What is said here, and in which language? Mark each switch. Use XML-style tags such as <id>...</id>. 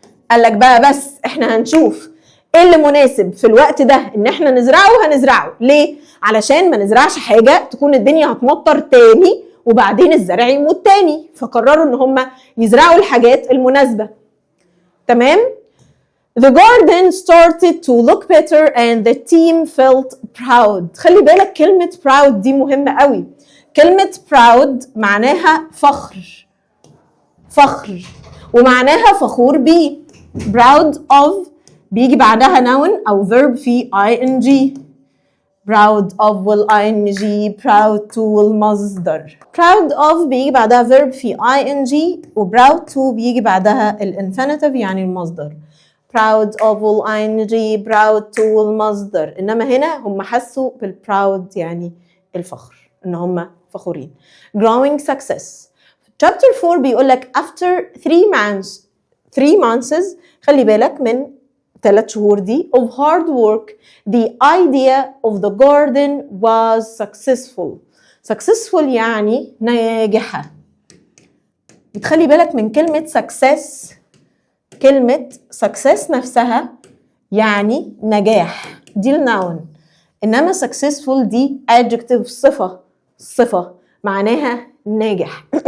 <ar>قال لك بقى بس احنا هنشوف ايه اللي مناسب في الوقت ده ان احنا نزرعه، هنزرعه ليه؟ علشان ما نزرعش حاجة تكون الدنيا هتمطر تاني وبعدين الزرع يموت تاني. فقرروا ان هم يزرعوا الحاجات المناسبة. تمام؟</ar> <en>The garden started to look better and the team felt proud.</en> <ar>خلي بالك كلمة proud دي مهمة قوي. كلمة proud معناها فخر، فخر، ومعناها فخور بيه. proud of بيجي بعدها noun أو verb في ing.</ar> <en>proud of will ing، proud to will مصدر.</en> <ar>proud of بيجي بعدها verb في ing، و proud to بيجي بعدها الانفينيتيف يعني المصدر.</ar> <en>proud of will ing، proud to will مصدر.</en> <ar>إنما هنا هم حسوا بالproud يعني الفخر، إن هم فخورين.</ar> <en>growing success. chapter 4</en> <ar>بيقول لك</ar> <en>after 3 months</en> <ar>خلي بالك من 3 شهور دي</ar> <en>of hard work the idea of the garden was successful.</en> <ar>successful يعني ناجحة. بتخلي بالك من كلمة success. كلمة success نفسها يعني نجاح، دي الناون. إنما successful دي adjective، صفة معناها ناجح.</ar>